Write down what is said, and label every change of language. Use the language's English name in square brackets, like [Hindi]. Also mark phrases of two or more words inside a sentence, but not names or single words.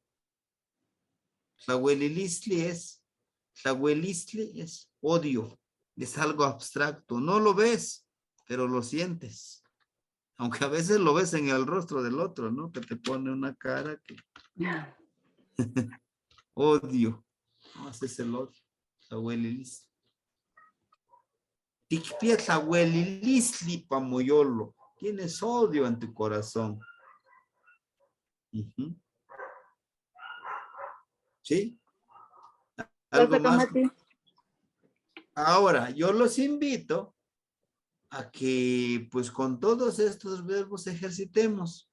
[Spanish] Tlahuelilistli es odio, es algo abstracto, no lo ves, pero lo sientes. Aunque a veces lo ves en el rostro del otro, ¿no? Que te pone una cara que odio. No, ese es el odio. [Nahuatl languages] Tlahuelilistli. Tikpietla huelilisli pamoyolo. [Spanish] Tienes odio en tu corazón. Ujú. ¿Sí? ¿Algo más? Ahora, yo los invito a que, pues, con todos estos verbos ejercitemos.